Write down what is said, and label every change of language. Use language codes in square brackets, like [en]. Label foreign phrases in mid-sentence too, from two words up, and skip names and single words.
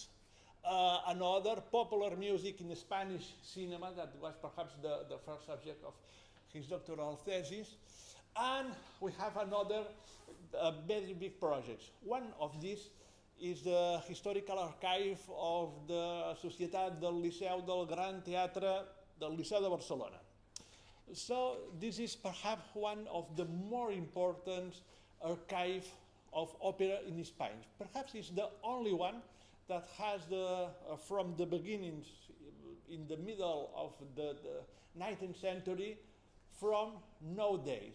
[en] Another popular music in Spanish cinema, that was perhaps the first subject of his doctoral thesis. And we have another very big projects. One of these is the historical archive of the Societat del Liceu del Gran Teatre del Liceu de Barcelona. So this is perhaps one of the more important archive of opera in Spain. Perhaps it's the only one that has from the beginnings, in the middle of the 19th century, from nowadays.